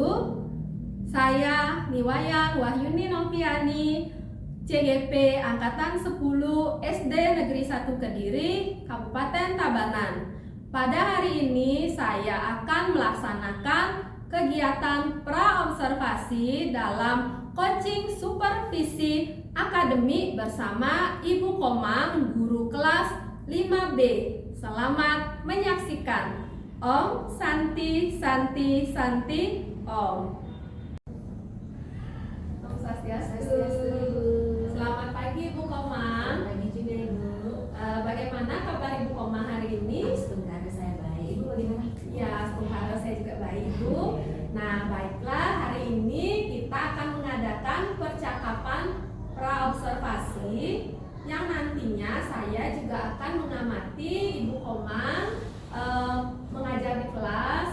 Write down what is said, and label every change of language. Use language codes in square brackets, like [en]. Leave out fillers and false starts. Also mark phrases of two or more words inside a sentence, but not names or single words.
[id] Saya Niwayan Wahyuni Noviani, CGP Angkatan 10 SD Negeri 1 Kediri, Kabupaten Tabanan. Pada hari ini saya akan melaksanakan kegiatan pra-observasi dalam coaching supervisi akademik bersama Ibu Komang, guru kelas 5B. Selamat menyaksikan. [sa] Om Santi Santi Santi Om. [ban] Om Swastiastu. [id] Selamat pagi Ibu Komang. Pagi juga Ibu. Bagaimana kabar Ibu Komang hari ini? Sebentar saya baik. Ibu bagaimana? Ya, sebentar saya juga baik Ibu. Nah, baiklah, hari ini kita akan mengadakan percakapan pra-observasi yang nantinya saya juga akan mengamati Ibu Komang mengajar di kelas.